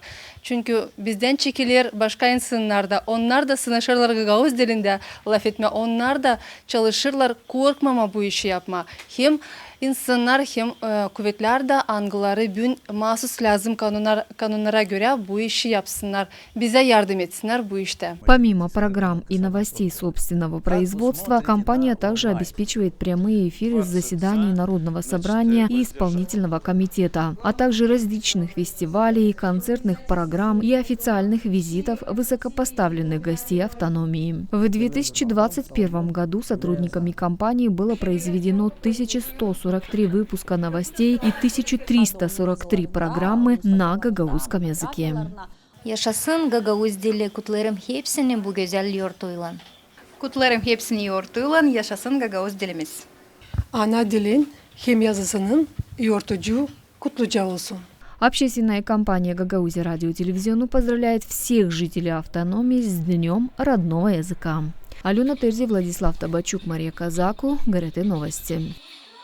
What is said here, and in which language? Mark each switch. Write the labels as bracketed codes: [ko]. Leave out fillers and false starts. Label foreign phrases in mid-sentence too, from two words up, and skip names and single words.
[gag] Çünkü bizden çekilir başka insanlar da, onlar da sınışırlar Gagavuz dilinde laf etme, onlar da çalışırlar korkmama bu işi yapma. Hem İnsanlar hem kuvvetler de angıları bugün mahsus lazım kanunlara göre bu işi yapsınlar. Bize yardım etsinler bu işte. [ru] Помимо программ и новостей собственного производства, компания также обеспечивает прямые эфиры с заседаний Народного собрания и исполнительного комитета, а также различных фестивалей, концертных программ и официальных визитов высокопоставленных гостей автономии. В 2021 году сотрудниками компании было произведено 1143 выпуска новостей и 1343 программы на гагаузском языке. [gag] Yaşasın Gagavuz dili, kutlarım hepsini bu güzel yurtuyla. Kutlarım hepsini yurtuyla, yaşasın Gagavuz dilimiz. Ana dilin hem yazısının yurtucu kutluca olsun. [ru] Общественная компания «Гагаузия радиотелевизиону» поздравляет всех жителей автономии с Днем родного языка. Алена Терзи, Владислав Табачук, Мария Казаку, ГРТ Новости.